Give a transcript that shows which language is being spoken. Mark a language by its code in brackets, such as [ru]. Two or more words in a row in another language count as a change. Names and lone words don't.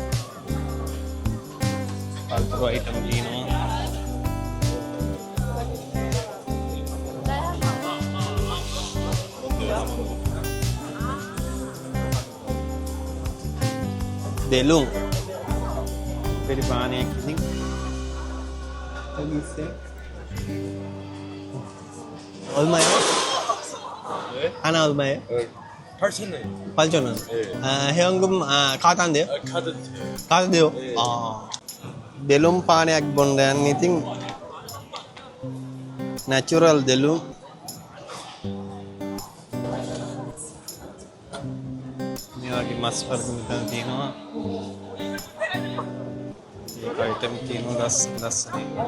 [si] පල්ප්‍රෝ අයිටම් තියෙනවා. දෙලුම් පරිපාණයක් ඉතින් 얼마요? [ko] 하나 얼마예요? 8,000원. 8,000원. 아, 회원금 카드인데요? 카드. 카드요? 네. 아. [si] දෙලුම් පානයක් බොන්න යන්නේ ඉතින් නැචරල් දෙලුම්. මේ වගේ මස් වර්ග මෙතන තියෙනවා. ඒක අයිටම් තියෙනවා ලස්සන.